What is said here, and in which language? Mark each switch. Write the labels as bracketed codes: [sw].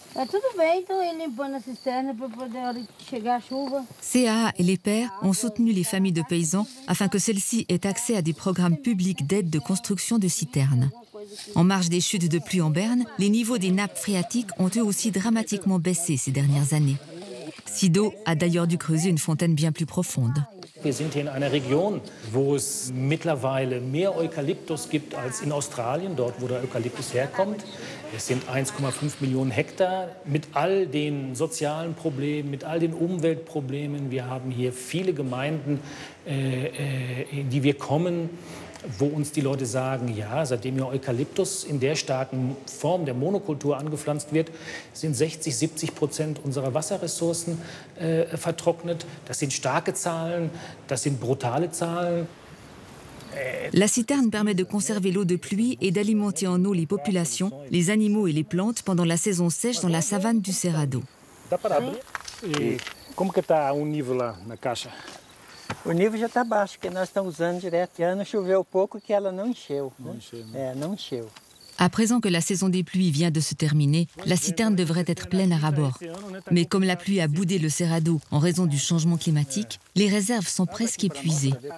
[pt] Tudo bem, então ele limpando a cisterna para poder, a hora que chegar a chuva. [fr] CAA et l'EPER ont soutenu les familles de paysans afin que celles-ci aient accès à des programmes publics d'aide de construction de citernes. En marge des chutes de pluie en Berne, les niveaux des nappes phréatiques ont eux aussi dramatiquement baissé ces dernières années. Sido a d'ailleurs dû creuser une fontaine bien plus profonde. [de] Wir sind hier in einer Region, wo es mittlerweile mehr Eukalyptus gibt als in Australien, dort wo der Eukalyptus herkommt. Es sind 1,5 Millionen Hektar mit all den sozialen Problemen, mit all den Umweltproblemen. Wir haben hier viele Gemeinden, in die wir kommen, wo uns die Leute sagen, ja, seitdem hier Eukalyptus in der starken Form der Monokultur angepflanzt wird, sind 60–70% unserer Wasserressourcen vertrocknet. Das sind starke Zahlen, das sind brutale Zahlen. [fr] La citerne permet de conserver l'eau de pluie et d'alimenter en eau les populations, les animaux et les plantes pendant la saison sèche dans la savane du Cerrado. [pt] Dá para abrir? E como que está o nível lá na caixa? O nível já está baixo, porque nós estamos usando direto. Já não choveu pouco que ela não encheu. Não encheu, né? Não encheu. [fr] À présent que la saison des pluies vient de se terminer, la citerne devrait être pleine à ras-bord. Mais comme la pluie a boudé le Cerrado en raison du changement climatique, les réserves sont presque épuisées.